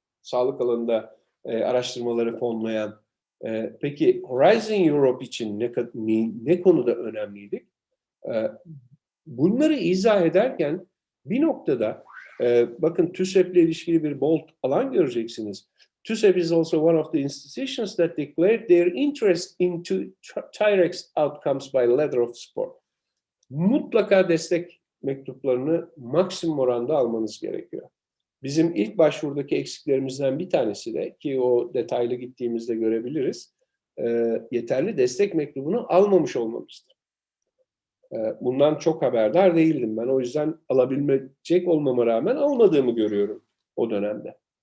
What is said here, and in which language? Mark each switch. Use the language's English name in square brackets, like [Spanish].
[Turkish] Sağlık alanında araştırmaları fonlayan. Peki Horizon Europe için ne konuda önemliydik? Bunları izah ederken bir noktada bakın TÜSEP'le ilişkili bir bold alan göreceksiniz. [English] TÜSEP is also one of the institutions that declared their interest into T-Rex outcomes by letter of support. [Turkish] Mutlaka destek mektuplarını maksimum oranda almanız gerekiyor. Bizim ilk başvurdaki eksiklerimizden bir tanesi de, ki o detaylı gittiğimizde görebiliriz, yeterli destek mektubunu almamış olmamızdır. Bundan çok haberdar değildim ben. O yüzden alabilecek olmama rağmen almadığımı görüyorum o dönemde.